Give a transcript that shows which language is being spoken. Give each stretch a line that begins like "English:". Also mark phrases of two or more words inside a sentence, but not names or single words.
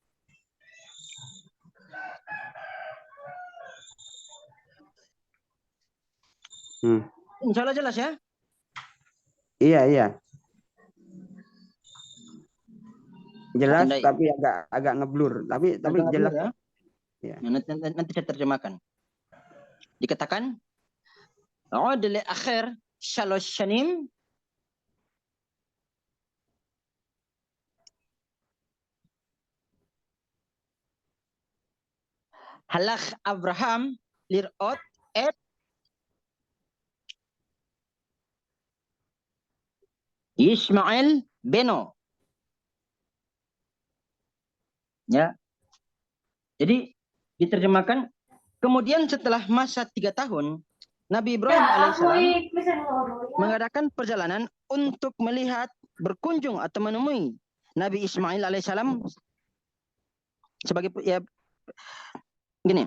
Indonesian: Insya Allah jelas ya? Iya. Jelas tapi agak ngeblur, tapi jelas ya. Ya. Nanti saya terjemahkan. Dikatakan
Hebrew: ו לאחר שלוש שנים הלך אברהם לראות את ישמעאל בנו.
Indonesian: Ya. Jadi diterjemahkan kemudian setelah masa 3 tahun Nabi Ibrahim alaihissalam mengadakan perjalanan untuk melihat, berkunjung atau menemui Nabi Ismail alaihissalam sebagai ya gini.